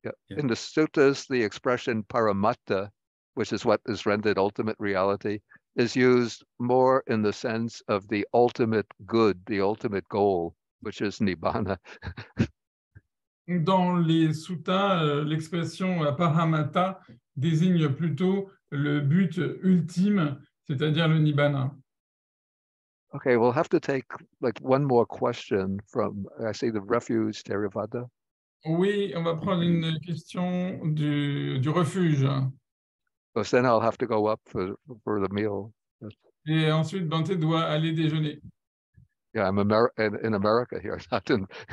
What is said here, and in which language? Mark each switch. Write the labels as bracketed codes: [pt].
[en] In the suttas, the expression paramatta, which is what is rendered ultimate reality, is used more in the sense of the ultimate good, the ultimate goal, which is nibbana. [fr] Dans les suttas, l'expression paramatta désigne plutôt le but ultime, c'est-à-dire le nibbana. [en] Okay, we'll have to take like one more question from, I see the refuge, Theravada. [fr] Oui, on va prendre une question du refuge. [en] Because then I'll have to go up for the meal. [fr] Et ensuite, Bhante doit aller déjeuner. [en] Yeah, I'm in America here, not in...